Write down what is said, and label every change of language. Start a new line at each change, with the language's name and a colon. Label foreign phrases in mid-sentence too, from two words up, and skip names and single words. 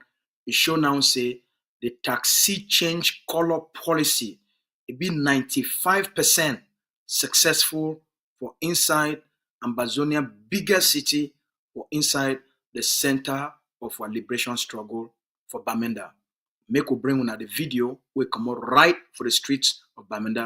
Nigerian Pidgin: It show now say the taxi change color policy it be 95% successful for inside Ambazonia biggest city or inside the center of our liberation struggle for Bamenda. Make we bring una the video we come out right for the streets of Bamenda.